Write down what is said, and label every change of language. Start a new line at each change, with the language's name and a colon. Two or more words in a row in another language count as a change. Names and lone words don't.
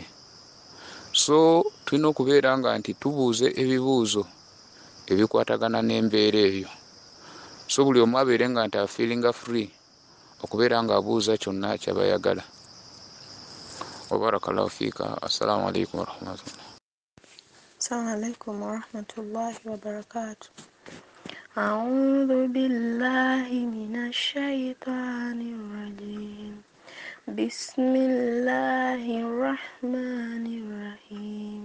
Ganda: So tulina okubeera nga nti tubuuze ebibuuzo ebikwatagana n'embeera eyo. So buli omu abeere nga nti afeelinga free okubeera nga abuuza kyonna kyabayagala.
Arabic: وبارك الله فيك. السلام عليكم ورحمة الله. السلام عليكم ورحمة الله وبركاته. أعوذ بالله من الشيطان الرجيم. بسم الله الرحمن الرحيم.